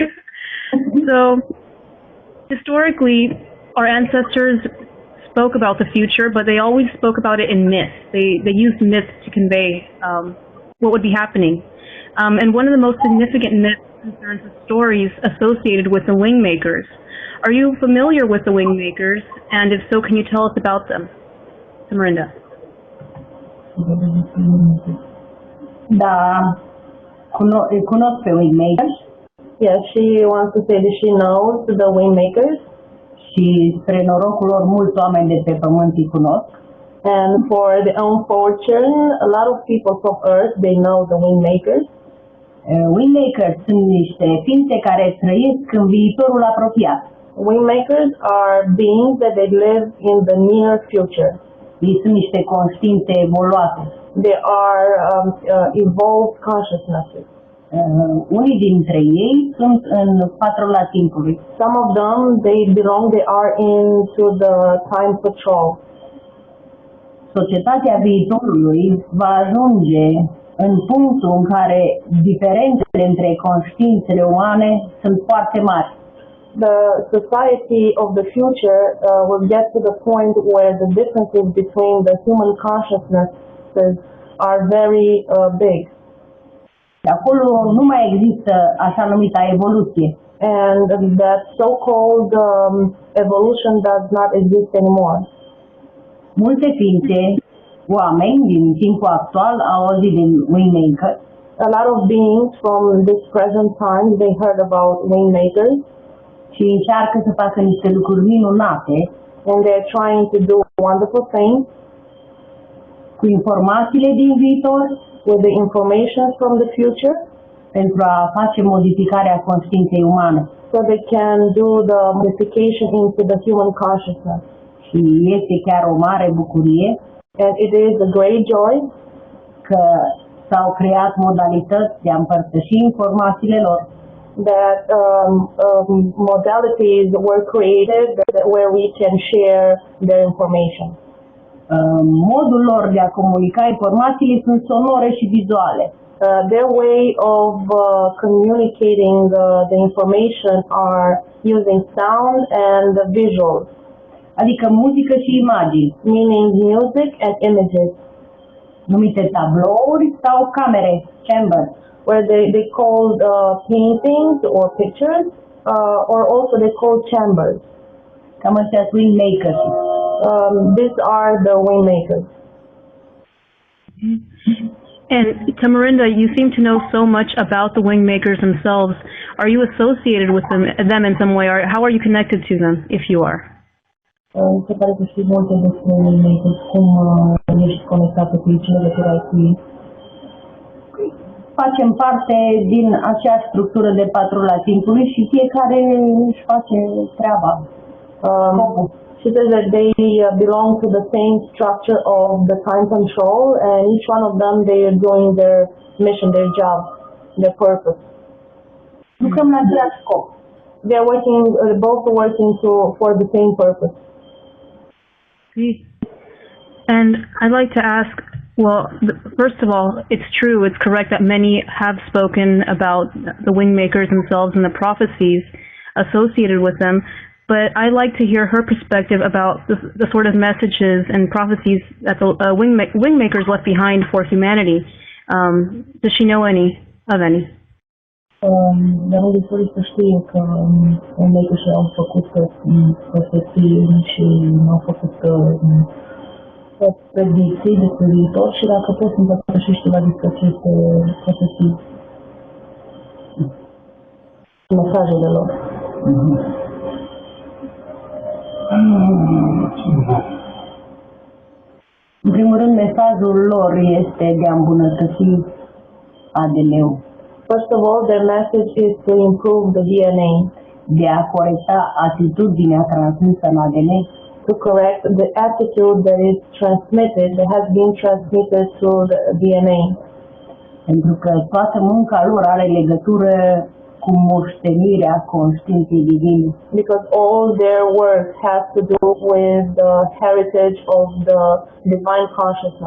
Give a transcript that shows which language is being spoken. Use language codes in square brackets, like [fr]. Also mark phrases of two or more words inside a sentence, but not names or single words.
[en] So, historically, our ancestors spoke about the future, but they always spoke about it in myths. They used myths to convey what would be happening. And one of the most significant myths concerns the stories associated with the wingmakers. Are you familiar with the wingmakers? And if so, can you tell us about them? Tamarinda. [ro] Cunosc pe wingmakers. [en] Yes, she wants to say that she knows the wingmakers. [ro] Și spre norocul lor, mulți oameni de pe pământ îi cunosc. [en] And for the unfortunate, a lot of people from Earth, they know the wingmakers. [ro] Wingmakers sunt niște ființe care trăiesc în viitorul apropiat. [en] Wingmakers are beings that they live in the near future. [ro] Ei sunt niște conștiințe evoluate. [en] They are evolved consciousnesses. [ro] Unii dintre ei sunt în patrula timpului. [en] Some of them, they are into the time patrol. [ro] Societatea viitorului va ajunge în punctul în care diferențele între conștiințele umane sunt foarte mari. [en] The society of the future will get to the point where the differences between the human consciousnesses are very big. [ro] Acolo nu mai există așa numita evoluție. [en] And that so-called evolution does not exist anymore. [ro] Multe ființe, oameni din timpul actual au auzit de wingmaker. [en] A lot of beings from this present time, they heard about wingmakers. [ro] Și încearcă să facă niște lucruri minunate. [en] And they're trying to do wonderful things. [ro] Cu informațiile din viitor. [en] With the information from the future. [ro] Pentru a face modificarea conștiinței umane. [en] So they can do the modification into the human consciousness. [ro] Și este chiar o mare bucurie. [en] And it is a great joy. [ro] Că s-au creat modalități de a împărtăși informațiile lor. [en] That modalities were created where we can share their information. [ro] Modul lor de a comunica informațiile sunt sonore și vizuale. [en] Their way of communicating the information are using sound and visuals, [ro] adică muzică și imagini, [en] meaning music and images, [ro] numite tablouri sau camere, [en] chambers, where they called paintings or pictures, or also they called chambers. [ro] Cam astea sunt wingmakers. [en] These are the wingmakers. And Tamarinda, you seem to know so much about the wingmakers themselves. Are you associated with them in some way, or how are you connected to them, if you are? [ro] Se pare că știi multe despre wingmakers, cum ești conectată cu ei, ce legătură ai cu ei. Facem parte din acea structură de patrul a timpului și fiecare își face treaba. [en] She says that they belong to the same structure of the time control, and each one of them they are doing their mission, their job, their purpose. [ro] Lucrăm la același scop. [en] They are working, both working for the same purpose. And I'd like to ask, well, first of all, it's true, it's correct that many have spoken about the wingmakers themselves and the prophecies associated with them. But I'd like to hear her perspective about the sort of messages and prophecies that the wingmakers left behind for humanity. Does she know any of any? [ro] Dar unde trebuie să știe că wingmakers au făcut profeții și au făcut predicții despre viitor și dacă poți să împărtășești ceva despre aceste profeții. Mesajele lor. În primul rând, mesajul lor este de a îmbunătăți ADN-ul. [en] First of all, their message is to improve the DNA. [ro] De a corecta atitudinea transmisă în ADN. [en] To correct the attitude that is transmitted, that has been transmitted through the DNA. [ro] Pentru că toată munca lor are legătură cu moștenirea conștiinței divine. [en] Because all their work has to do with the heritage of the divine consciousness.